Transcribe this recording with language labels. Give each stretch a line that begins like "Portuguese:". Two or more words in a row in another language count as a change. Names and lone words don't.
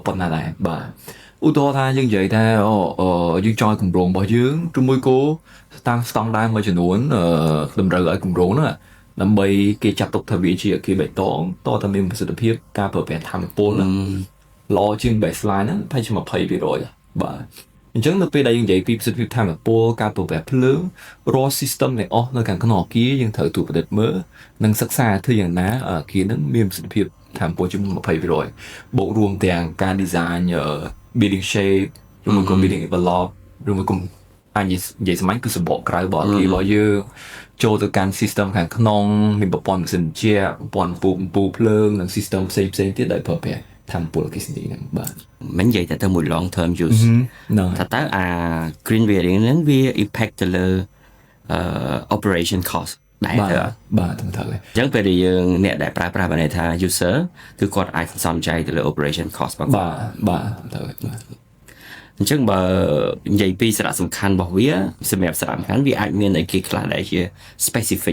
Khmer: ប៉ុណ្ណាដែរបាទឧទាហរណ៍ថាយើងនិយាយថាយើងចង់ឲ្យគម្រោងរបស់យើងឬមួយក៏តាមស្តង់ដារមួយចំនួនតម្រូវឲ្យគម្រោងហ្នឹងដើម្បីគេចាត់ទុកថាវាជាអគារបៃតងតើតើមានប្រសិទ្ធភាពការប្រើប្រាស់ធម្មពលហ្នឹងល្អជាង baseline ហ្នឹងប្រហែលជា20%បាទអញ្ចឹងនៅពេលដែលយើងនិយាយពីប្រសិទ្ធភាពធម្មពលការប្រើប្រាស់ភ្លើងរាល់ system ទាំងអស់នៅខាងក្នុងអគារយើងត្រូវត្រួតពិនិត្យមើលនិងសិក្សាធ្វើយ៉ាងណាអគារហ្នឹងមានប្រសិទ្ធភាពធម្មពលជាង 20%បូករួមទាំងការ
English: design building shape
Khmer: ឬមួយក៏
English: building envelope
Khmer: ឬមួយក៏អាចនិយាយសម្រាប់គឺសម្បកក្រៅរបស់អគាររបស់យើងចូលទៅកាន់ system ខាងក្នុងមានប្រព័ន្ធម៉ាស៊ីនជាប្រព័ន្ធពូភ្លើងនិង system ផ្សេងទៀតដែលប្រើប្រាស់ធម្មពលអគ្គិសនីហ្នឹងបាទ មិននិយាយតែមួយ
English: long term use
Khmer: ថាតើអា
English: green building
Khmer: ហ្នឹងវា impact ទៅលើ
English: operation cost
Khmer: ដែរ បាទត្រឹមត្រូវហើយ អញ្ចឹងពេលដែលយើងអ្នកដែលប្រើប្រាស់បានថា user គឺគាត់អាចសន្សំចៃទៅលើ
English: operation cost
Khmer: បាទត្រូវហើយបាទ អញ្ចឹងបើនិយាយពីសារៈសំខាន់របស់វាសម្រាប់សារៈសំខាន់វាអាចមានអីគេខ្លះដែលជា specific